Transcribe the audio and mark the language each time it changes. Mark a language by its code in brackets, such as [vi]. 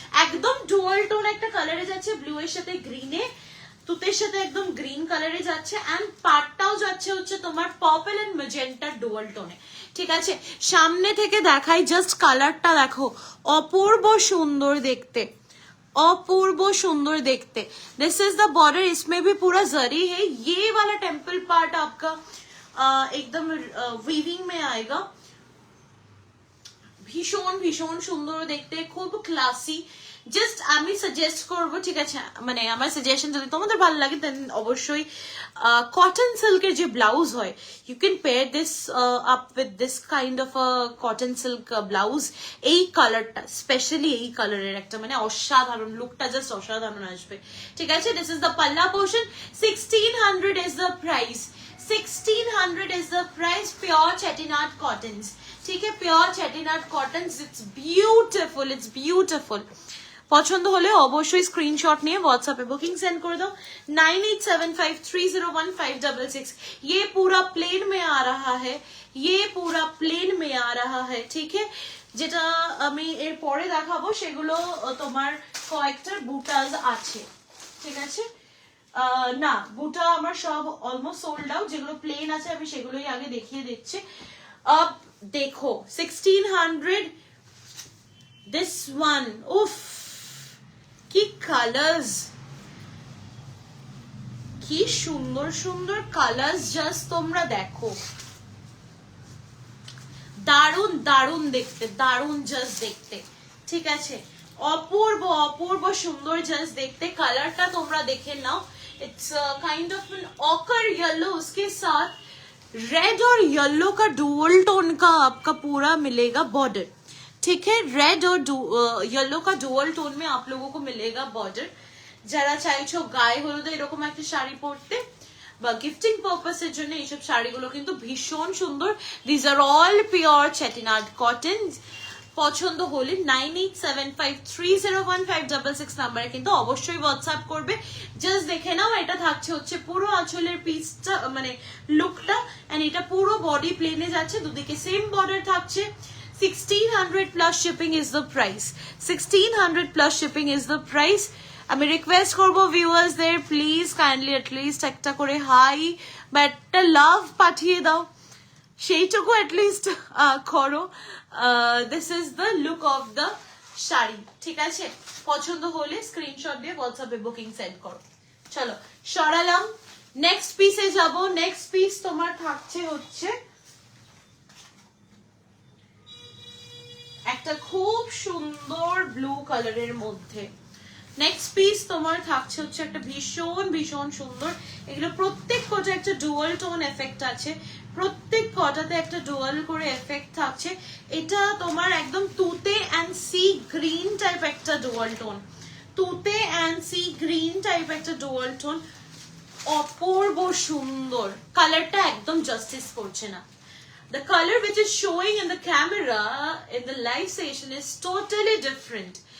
[bn] একদম dual tone একটা কালারে যাচ্ছে, ব্লু এর সাথে গ্রিনে, তুতের সাথে একদম গ্রিন কালারে যাচ্ছে, এন্ড পার্টটাও যাচ্ছে হচ্ছে তোমার পার্পল এন্ড ম্যাজেন্টা ডুয়াল টোনে। ঠিক আছে, সামনে থেকে দেখাই, জাস্ট কালারটা দেখো, অপূর্ব সুন্দর দেখতে, [hi] अपूर्व सुंदर देखते। [en] this is the border, [hi] इसमें भी पूरा जरी है। ये वाला टेम्पल पार्ट आपका एकदम वीविंग में आएगा। भीषण भीषण सुंदर देखते, खूब क्लासी। [bn] জাস্ট আমি সাজেস্ট করবো, ঠিক আছে, মানে আমার সাজেশন যদি তোমাদের ভালো লাগে দেন অবশ্যই কটন সিল্কের যে ব্লাউজ হয়, [en] You can pair this up with this kind of cotton silk blouse. [bn] এই কালারটা স্পেশালি, এই কালারের একটা মানে অসাধারণ লুকটা, জাস্ট অসাধারণ আসবে। ঠিক আছে, [en] This is the pallu portion. 1600 is the price, 1600 is the price. [hi] Pure Chettinad cottons, ठीक है, pure Chettinad cottons. [en] It's beautiful, it's beautiful. [bn] পছন্দ হলে অবশ্যই স্ক্রিনশট নিয়ে হোয়াটসঅ্যাপে বুকিং সেন্ড করে দাও। 9875301566। [hi] ये पूरा प्लेन में आ रहा है, ये पूरा प्लेन में आ रहा है, ठीक है। [bn] যেটা আমি এর পরে দেখাবো সেগুলো তোমার কয়েকটা বুটাস আছে, ঠিক আছে। না, বুটা আমার সব অলমোস্ট সোল্ড আউট। যেগুলো প্লেন আছে আমি সেগুলোই আগে দেখিয়ে দিচ্ছি। [hi] अब देखो [bn] 1600, [en] this one, [bn] উফ কি কালার্স, কি সুন্দর সুন্দর কালার্স, জাস্ট তোমরা দেখো, দারুন দারুন দেখতে, দারুন জাস্ট দেখতে। ঠিক আছে, অপূর্ব অপূর্ব সুন্দর জাস্ট দেখতে। কালারটা তোমরা দেখে নাও, [en] it's kind of an ochre yellow, [hi] उसके साथ रेड और येलो का डुअल टोन का आपका पूरा मिलेगा बॉर्डर। ठीक है, रेड और येलो का डुअल टोन में आप लोगों को मिलेगा बॉर्डर। [bn] যারা চাইছো গায়ে হলুদে এরকম একটা শাড়ি পরতে বা গিফটিং পারপাসের জন্য, এইসব শাড়িগুলো কিন্তু ভীষণ সুন্দর। [en] This are all pure Chettinad cotton. [bn] পছন্দ হলে 9875301566 নাম্বারে কিন্তু অবশ্যই হোয়াটসঅ্যাপ করবে। জাস্ট দেখে নাও, এটা থাকছে হচ্ছে পুরো আঁচলের পিসটা, মানে লুকটা, এন্ড এটা পুরো বডি প্লেনে যাচ্ছে, দুদিকে সেম বর্ডার থাকছে। [en] 1600 plus shipping is the price, 1600 plus shipping is the price। [bn] আমি রিকোয়েস্ট করবো ভিউয়ার্সদের, প্লিজ কাইন্ডলি অ্যাটলিস্ট একটা করে হাই বা একটা লাভ পাঠিয়ে দাও, সেইটুকু অ্যাটলিস্ট করো। [en] this is the look of the sari, [bn] ঠিক আছে। পছন্দ হলে স্ক্রিনশট দিয়ে হোয়াটসঅ্যাপে বুকিং সেন্ড করো। চলো সরালাম, নেক্সট পিসে যাব। নেক্সট পিস তোমার থাকছে হচ্ছে একটা খুব সুন্দর ব্লু কালারের মধ্যে। নেক্সট পিস তোমার থাকছে হচ্ছে একটা ভীষণ ভীষণ সুন্দর। এগুলো প্রত্যেক কটা একটা ডুয়াল টোন এফেক্ট আছে, প্রত্যেক কটাতে একটা ডুয়াল করে এফেক্ট থাকছে। এটা তোমার একদম তুতে অ্যান্ড সি গ্রিন টাইপ একটা ডুয়াল টোন, তুতে অ্যান্ড সি গ্রিন টাইপ একটা ডুয়াল টোন। অপূর্ব সুন্দর কালারটা, একদম জাস্টিস করছে না, [en] the color which is showing in the camera in the live session is totally different.